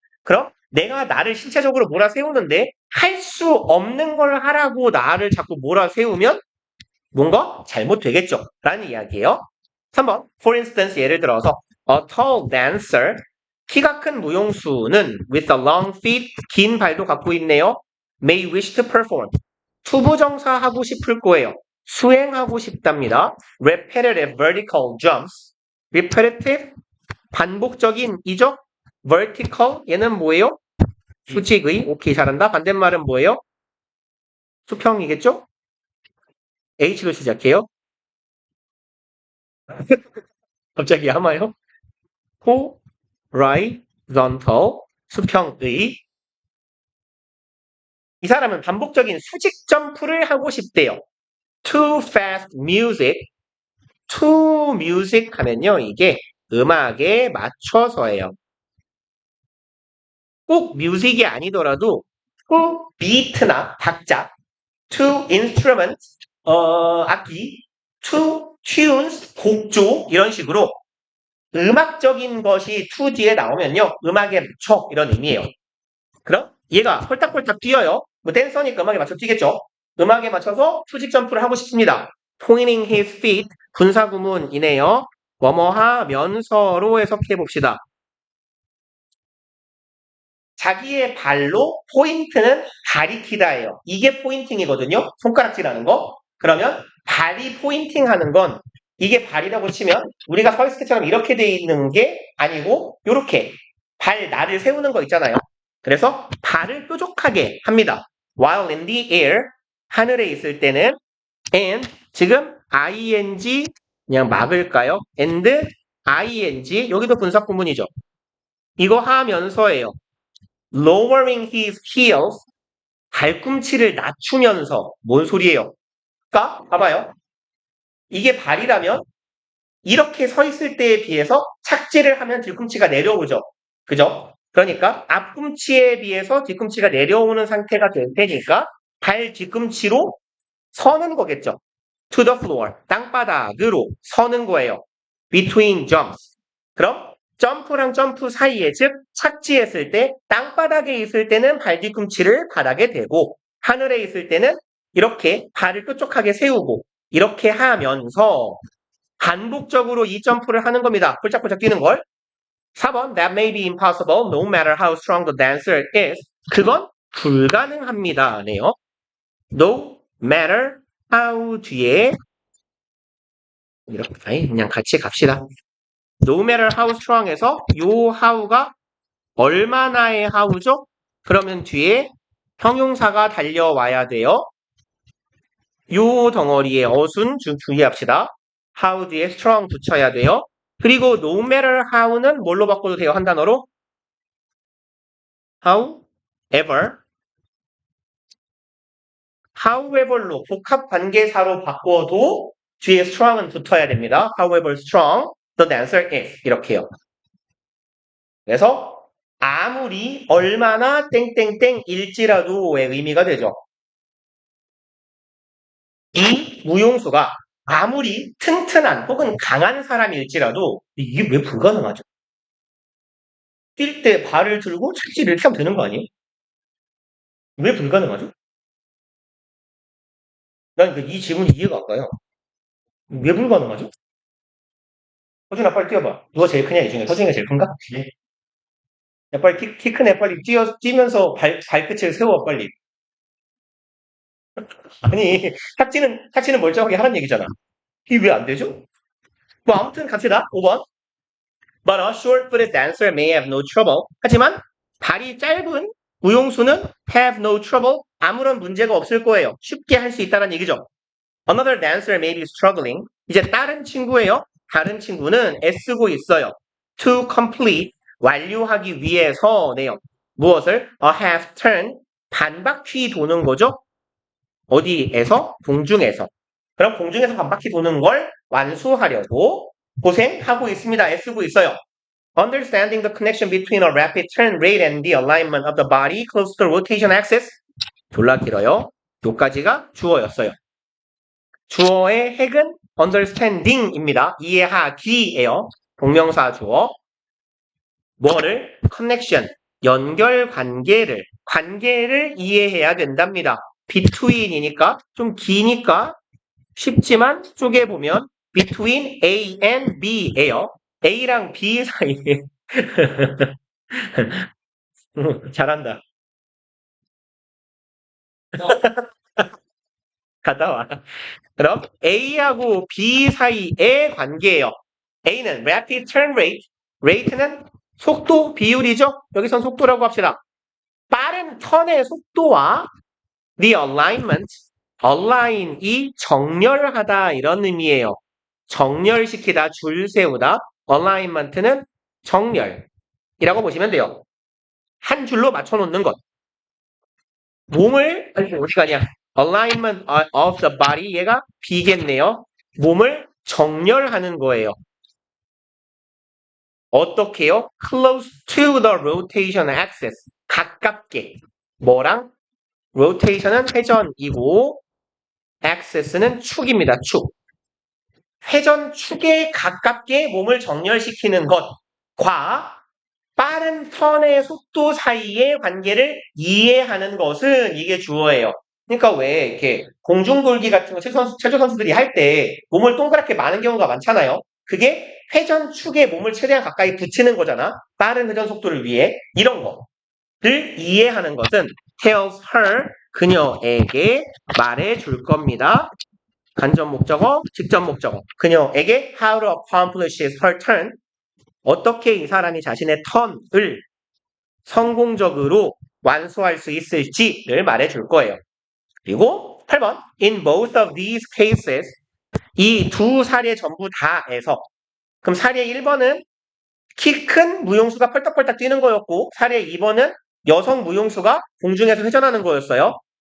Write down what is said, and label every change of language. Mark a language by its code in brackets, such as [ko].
[ko] 그럼 내가 나를 신체적으로 몰아세우는데 할 수 없는 걸 하라고 나를 자꾸 몰아세우면 뭔가 잘못되겠죠? 라는 이야기예요. 3번, [en] for instance, [ko] 예를 들어서 [en] a tall dancer, [ko] 키가 큰 무용수는 [en] with a long feet, [ko] 긴 발도 갖고 있네요. [en] may wish to perform, [ko] 투부정사 하고 싶을 거예요. 수행하고 싶답니다. [en] repetitive vertical jumps, repetitive, [ko] 반복적인 이적, [en] vertical, [ko] 얘는 뭐예요? 수직의, 오케이, 잘한다. 반대말은 뭐예요? 수평이겠죠? H로 시작해요. 갑자기 하마요? [en] horizontal, 수평의. [ko] 이 사람은 반복적인 수직 점프를 하고 싶대요. [en] to fast music, to music 하면요, [ko] 이게 음악에 맞춰서예요. 꼭 뮤직이 아니더라도 [en] to beat [ko] 나 박자, to instrument, 악기, [en] to tunes, [ko] 곡조 이런 식으로 음악적인 것이 to 뒤에 나오면요, 음악에 맞춰 이런 의미예요. 그럼 얘가 홀딱홀딱 뛰어요. 뭐 댄서니까 음악에 맞춰 뛰겠죠. 음악에 맞춰서 수직 점프를 하고 싶습니다. [en] pointing his feet, [ko] 분사구문이네요. 뭐뭐 하면서로 해석해 봅시다. 자기의 발로 포인트는 가리키다예요. 이게 포인팅이거든요. 손가락질하는 거. 그러면 발이 포인팅하는 건 이게 발이라고 치면 우리가 서 있을 때처럼 이렇게 돼 있는 게 아니고 이렇게 발 날을 세우는 거 있잖아요. 그래서 발을 뾰족하게 합니다. [en] While in the air, [ko] 하늘에 있을 때는 and, 지금 ing 그냥 막을까요? and ing, 여기도 분사구문이죠. 이거 하면서예요. [en] lowering his heels, [ko] 발꿈치를 낮추면서. 뭔 소리예요? 그러니까 봐봐요. 이게 발이라면 이렇게 서 있을 때에 비해서 착지를 하면 뒤꿈치가 내려오죠. 그죠? 그러니까 앞꿈치에 비해서 뒤꿈치가 내려오는 상태가 될 테니까 발 뒤꿈치로 서는 거겠죠. [en] to the floor, [ko] 땅바닥으로 서는 거예요. [en] between jumps. [ko] 그럼 점프랑 점프 사이에, 즉 착지했을 때 땅바닥에 있을 때는 발 뒤꿈치를 바닥에 대고 하늘에 있을 때는 이렇게 발을 뾰족하게 세우고 이렇게 하면서 반복적으로 이 점프를 하는 겁니다. 폴짝폴짝 뛰는 걸. [en] 4번, that may be impossible no matter how strong the dancer is. [ko] 그건 불가능합니다. 네요. no matter how 뒤에 이렇게 그냥 같이 갑시다. [en] no matter how strong [ko] 에서 요 how가 얼마나의 how죠? 그러면 뒤에 형용사가 달려와야 돼요. 요 덩어리에 어순 주의합시다. how 뒤에 strong 붙여야 돼요. 그리고 no matter how는 뭘로 바꿔도 돼요? 한 단어로? however. [en] however [ko] 로 복합 관계사로 바꿔도 뒤에 strong은 붙어야 됩니다. [en] however strong the dancer is. [ko] 이렇게요. 그래서 아무리 얼마나 땡땡땡일지라도의 의미가 되죠. 이 무용수가 아무리 튼튼한 혹은 강한 사람일지라도 이게 왜 불가능하죠? 뛸 때 발을 들고 착지를 이렇게 하면 되는 거 아니에요? 왜 불가능하죠? 난 이 질문이 이해가 안 가요. 왜 불가능하죠? 서준아 빨리 뛰어봐. 누가 제일 크냐 이 중에? 서준이가 제일 큰가? 네. 야 빨리 키 큰 애 빨리 뛰면서 발끝을 세워 빨리. 아니 착지는 멀쩡하게 하란 얘기잖아. 이게 왜 안 되죠? 뭐 아무튼 갑시다. 5번. [en] But a short-footed dancer may have no trouble. [ko] 하지만 발이 짧은 무용수는 [en] have no trouble. [ko] 아무런 문제가 없을 거예요. 쉽게 할 수 있다는 얘기죠. [en] Another dancer may be struggling. [ko] 이제 다른 친구예요. 다른 친구는 애쓰고 있어요. [en] To complete, [ko] 완료하기 위해서네요. 무엇을? [en] A half turn, [ko] 반바퀴 도는 거죠? 어디에서? 공중에서. 그럼 공중에서 반바퀴 도는 걸 완수하려고 고생하고 있습니다. 애쓰고 있어요. [en] Understanding the connection between a rapid turn rate and the alignment of the body close to the rotation axis. [ko] 졸라 길어요. 요까지가 주어였어요. 주어의 핵은 understanding입니다. 이해하기예요. 동명사 주어. 뭐를? connection, 연결 관계를 이해해야 된답니다. between이니까 좀 기니까 쉽지만 쪼개보면 between A and B예요. A랑 B 사이에 잘한다. 갔다 와. 그럼 A하고 B 사이의 관계예요. A는 rapid turn rate, rate는 속도 비율이죠. 여기선 속도라고 합시다. 빠른 턴의 속도와 the alignment, align이 정렬하다 이런 의미예요. 정렬시키다, 줄 세우다. alignment는 정렬이라고 보시면 돼요. 한 줄로 맞춰놓는 것. 몸을 어디 가냐? [en] alignment of the body [ko] 얘가 B겠네요. 몸을 정렬하는 거예요. [en] 어떻게요? close to the rotation axis. [ko] 가깝게. 뭐랑? rotation은 회전이고 axis는 축입니다. 축. 회전 축에 가깝게 몸을 정렬시키는 것과 빠른 턴의 속도 사이의 관계를 이해하는 것은 이게 주어예요. 그러니까 왜 이렇게 공중돌기 같은 거 체조 선수들이 할 때 몸을 동그랗게 마는 경우가 많잖아요. 그게 회전 축에 몸을 최대한 가까이 붙이는 거잖아. 빠른 회전 속도를 위해 이런 거를 이해하는 것은 [en] tells her [ko] 그녀에게 말해 줄 겁니다. 간접 목적어, 직접 목적어. 그녀에게 [en] how to accomplish her turn. [ko] 어떻게 이 사람이 자신의 턴을 성공적으로 완수할 수 있을지를 말해 줄 거예요. 그리고 8번. [en] In both of these cases. [ko] 이 두 사례 전부 다에서. 그럼 사례 1번은 키 큰 무용수가 펄떡펄떡 뛰는 거였고 사례 2번은 여성 무용수가 공중에서 회전하는 거였어요.